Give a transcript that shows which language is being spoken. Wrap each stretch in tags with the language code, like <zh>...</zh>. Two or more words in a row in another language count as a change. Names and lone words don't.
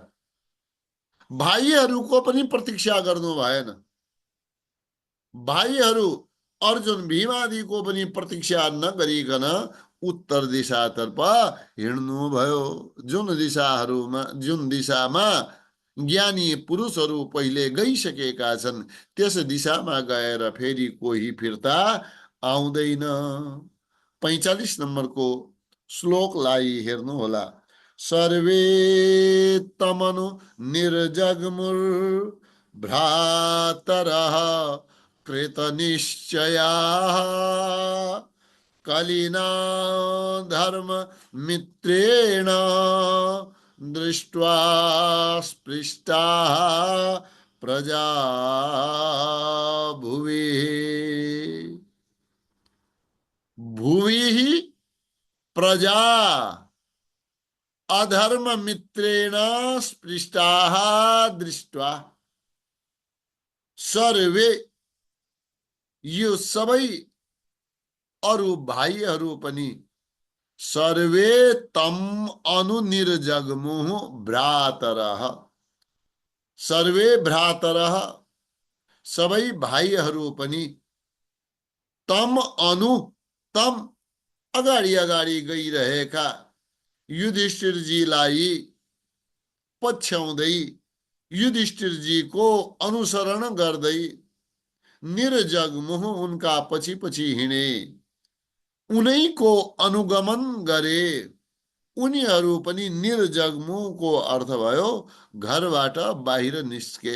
<ne>भाइहरूको पनि प्रतीक्षा गर्नु भएन, भाइहरू अर्जुन भीमादिको पनि प्रतीक्षा नगरिकन उत्तर दिशातर्फ हिँड्नु भयो। जुन दिशामा ज्ञानी पुरुषहरू पहिले गइसकेका छन्, त्यस दिशामा गएर फेरि कोही फिर्ता आउँदैन। 45 नम्बरको श्लोकलाई हेर्नु होला।</ne> <sa>सर्वे तमनु निर्जग्मुर भ्रातरः कृतनिश्चयाः कलिना धर्म मित्रेण दृष्ट्वा स्पृष्टाः प्रजा भुवि। भुवि प्रजा अधर्म मित्रेण स्पृष्टाः दृष्ट्वा। सर्वे,</sa> <ne>यो सबै अरु भाइहरू पनि,</ne> <sa>सर्वे तम अनु निर्जग्मुः भ्रातरः, सर्वे भ्रातरः,</sa> <ne>सबै भाइहरू पनि,</ne> <sa>तम अनु,</sa> <ne>तम अगाडि अगाडि गइरहेका युधिष्ठिरजीलाई पछ्याउँदै, युधिष्ठिरजीको अनुसरण गर्दै निर्जग्मुः, उनका पछि पछि हिँडे, उनैको अनुगमन गरे, उनीहरू पनि निर्जग्मुको अर्थ भयो घरबाट बाहिर निस्के।</ne>